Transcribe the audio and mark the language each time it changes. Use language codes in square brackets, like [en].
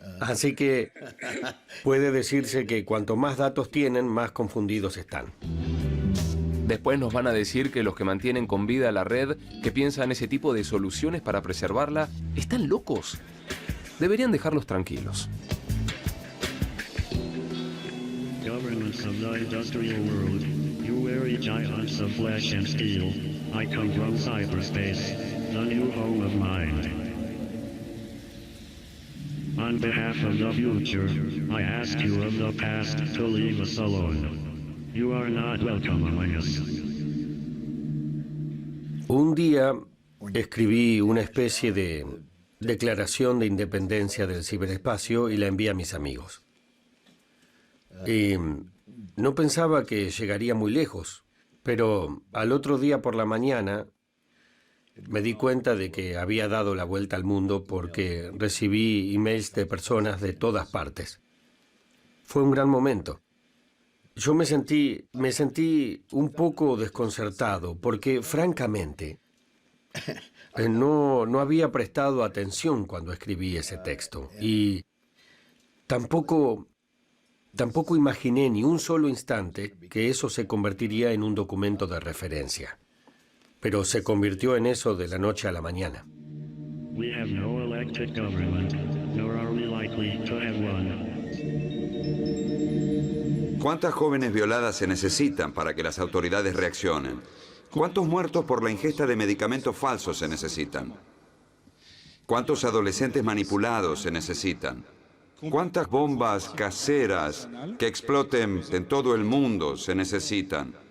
[es] Así que puede decirse que cuanto más datos tienen, más confundidos están. Después nos van a decir que los que mantienen con vida la red, que piensan ese tipo de soluciones para preservarla, están locos. Deberían dejarlos tranquilos. [en] Governments of the industrial world, you weary giants of flesh and steel, I come from cyberspace, the new home of mind. On behalf of the future, I ask you of the past to leave us alone. You are not welcome among us. [es] Un día escribí una especie de declaración de independencia del ciberespacio y la envié a mis amigos. Y no pensaba que llegaría muy lejos, pero al otro día por la mañana me di cuenta de que había dado la vuelta al mundo porque recibí emails de personas de todas partes. Fue un gran momento. Yo me sentí un poco desconcertado porque, francamente, no había prestado atención cuando escribí ese texto. Y tampoco imaginé ni un solo instante que eso se convertiría en un documento de referencia. Pero se convirtió en eso de la noche a la mañana. [en] We have no elected government, nor are we likely to have one. [es] ¿Cuántas jóvenes violadas se necesitan para que las autoridades reaccionen? ¿Cuántos muertos por la ingesta de medicamentos falsos se necesitan? ¿Cuántos adolescentes manipulados se necesitan? ¿Cuántas bombas caseras que exploten en todo el mundo se necesitan?